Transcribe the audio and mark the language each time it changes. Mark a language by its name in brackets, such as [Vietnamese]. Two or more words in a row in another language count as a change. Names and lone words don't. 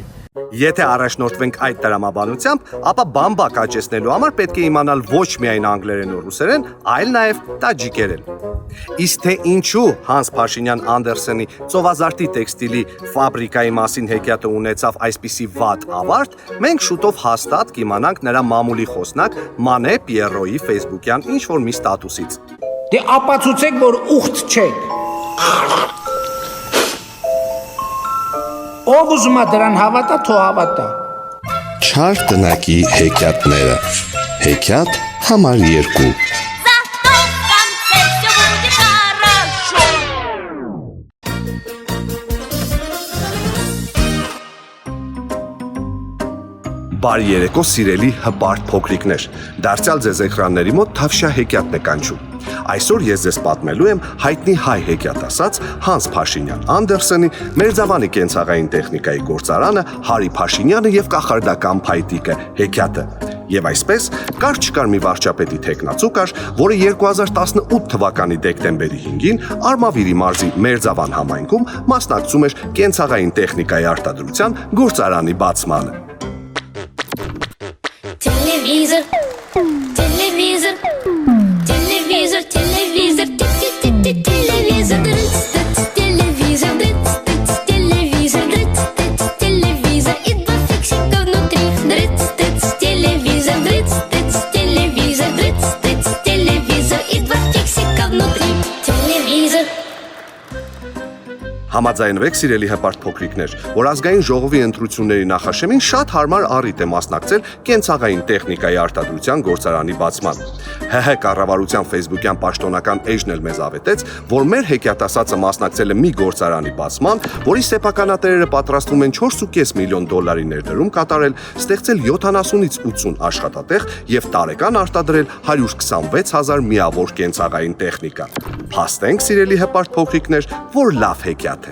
[Armenian] Եթե առաջնորդվենք այդ տրամաբանությամբ, ապա բամբակ աճեցնելու համար պետք է իմանալ ոչ միայն անգլերեն ու ռուսերեն, այլ նաև տաջիկերեն։ Իսկ թե ինչու Հանս Փաշինյան Անդերսենի ծովազարտի տեքստիլի ֆաբրիկայի մասին հեքիաթը ունեցավ այսպիսի վատ ավարտ, մենք շուտով հաստատ կիմանանք նրա մամուլի խոսնակ Մանե Պիերոյի ֆեյսբուքյան ինչ-որ մի ստատուսից։ Դե ապացուցեք, որ ուխտ չեք։ Ով ուզում է դրան հավատա, թող հավատա։ Չար տնակի հեքիաթները։ Հեքիաթ համար 2։ [Russian] Зато в конце все будет хорошо. [Armenian] Բարի երեկո, սիրելի հպարտ փոքրիկներ։ Դարձյալ ձեզ էկրանների մոտ Թավշյա հեքիաթն է կանչում։ Այսօր ես ձեզ պատմելու եմ հայտնի հայ հեքիաթասաց Հանս Փաշինյան Անդերսենի Մերձավանի կենցաղային տեխնիկայի գործարանը Հարի Փաշինյանը եւ կախարդական փայտիկը հեքիաթը։ Եվ այսպես կար չկար մի վարչապետի թեկնածու կար, որը 2018 թվականի դեկտեմբերի 5-ին Արմավիրի մարզի Մերձավան համայնքում մասնակցում էր կենցաղային տեխնիկայի արտադրության գործարանի бацмանը։ [Russian] Телевизор, телевизор, телевизор, телевизор, телевизор, телевизор, телевизор, телевизор, и 2 фиксика внутри. Телевизор, телевизор, телевизор, и 2 фиксика внутри. Телевизор. [Armenian] Համաձայնվեք, սիրելի հպարտ փոքրիկներ, որ ազգային ժողովի ընտրությունների նախաշեմին շատ հարմար առիթ է մասնակցել կենցաղային տեխնիկայի արտադրության գործարանի բացման։ ՀՀ կառավարության Facebook-յան պաշտոնական էջն էլ մեզ ավետեց, որ մեր հեքիաթասացը մասնակցել է մի գործարանի բացման, որի սեփականատերերը պատրաստվում են $4.5 միլիոն ներդրում կատարել, ստեղծել 70-ից 80 աշխատատեղ եւ տարեկան արտադրել 126,000 միավոր կենցաղային տեխնիկա։ Փաստենք, սիրելի հպարտ փոքրիկներ, որ լավ հեքիաթ է։